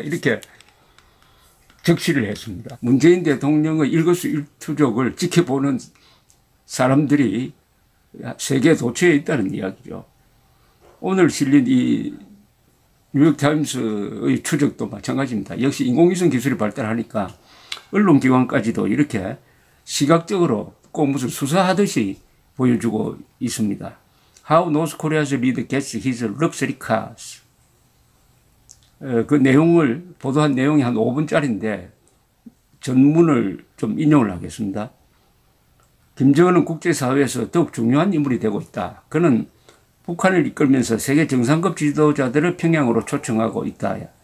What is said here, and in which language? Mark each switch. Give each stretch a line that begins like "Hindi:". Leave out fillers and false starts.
Korean: 이렇게 적시를 했습니다. 문재인 대통령의 일거수일투족을 지켜보는 사람들이 세계 도처에 있다는 이야기죠. 오늘 실린 이 뉴욕타임스의 추적도 마찬가지입니다. 역시 인공위성 기술이 발달하니까 언론기관까지도 이렇게 시각적으로 꼭 무슨 수사하듯이 보여주고 있습니다.
English: How North Korea's leader gets his luxury cars.
Korean: 그 내용을 보도한 내용이 한 5분짜리인데 전문을 좀 인용을 하겠습니다. 김정은은 국제사회에서 더욱 중요한 인물이 되고 있다. 그는 북한을 이끌면서 세계 정상급 지도자들을 평양으로 초청하고 있다.